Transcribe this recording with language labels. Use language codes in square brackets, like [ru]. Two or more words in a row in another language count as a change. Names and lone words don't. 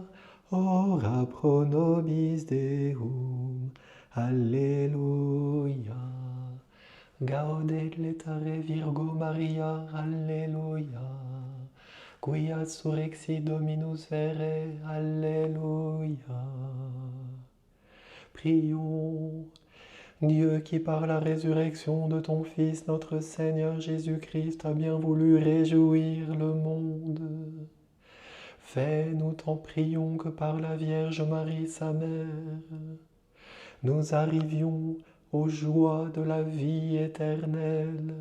[la] Ora pro nobis Deum, alleluia. Gaudet letare Virgo Maria, alleluia. Quia surrexit Dominus vere, alleluia. [fr] Prions. Dieu qui par la résurrection de ton Fils, notre Seigneur Jésus-Christ, a bien voulu réjouir le monde. Fais-nous, t'en prions, que par la Vierge Marie, sa mère, nous arrivions aux joies de la vie éternelle.